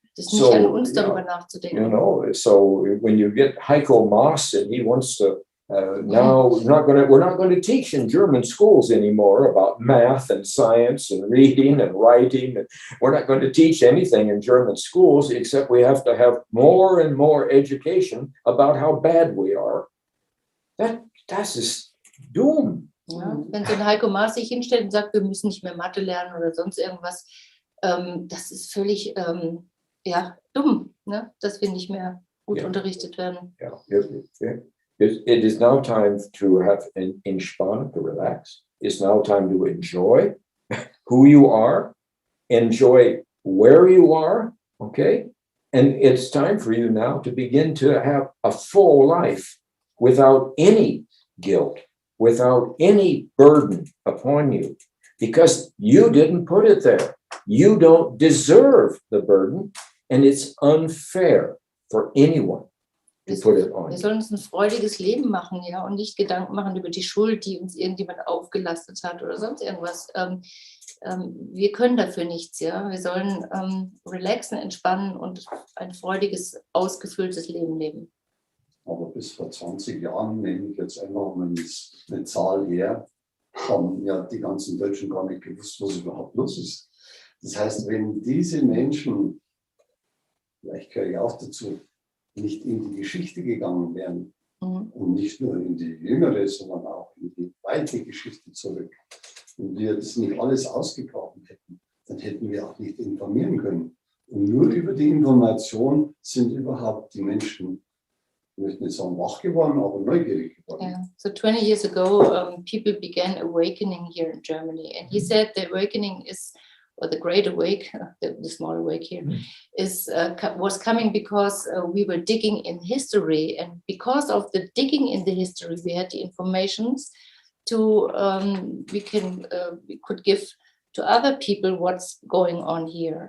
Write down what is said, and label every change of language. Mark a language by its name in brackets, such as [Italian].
[German] Das ist nicht an uns, darüber nachzudenken. [English] So when you get Heiko Maas and he wants to now we're not going to teach in German schools anymore about math and science and reading and writing, and we're not going to teach anything in German schools except we have to have more and more education about how bad we are. [German] Das ist dumm. Ja, wenn so ein Heiko Maas sich hinstellt und sagt, wir müssen nicht mehr Mathe lernen oder sonst irgendwas, das ist völlig dumm, ne? Dass wir nicht mehr gut unterrichtet werden. [English] Yeah. It is now time to have an entspannt, to relax. It's now time to enjoy who you are, enjoy where you are, okay? And it's time for you now to begin to have a full life without any guilt, without any burden upon you, because you didn't put it there. You don't deserve the burden, and it's unfair for anyone. [German] Wir sollen uns ein freudiges Leben machen, ja, und nicht Gedanken machen über die Schuld, die uns irgendjemand aufgelastet hat oder sonst irgendwas. Wir können dafür nichts, ja. Wir sollen relaxen, entspannen und ein freudiges, ausgefülltes Leben leben. Aber bis vor 20 Jahren, nehme ich jetzt einfach mal eine Zahl her, haben ja die ganzen Deutschen gar nicht gewusst, was überhaupt los ist. Das heißt, wenn diese Menschen, vielleicht gehöre ich auch dazu, nicht in die Geschichte gegangen wären und nicht nur in die jüngere, sondern auch in die weite Geschichte zurück und wir das nicht alles ausgegraben hätten, dann hätten wir auch nicht informieren können. Und nur über die Information sind überhaupt die Menschen, ich möchte nicht sagen wach geworden, aber neugierig geworden. [English] Yeah. So 20 years ago, people began awakening here in Germany. And he said the awakening is, or the great awake, the small awake here, was coming because we were digging in history. And because of the digging in the history, we had the informations to, we could give to other people what's going on here.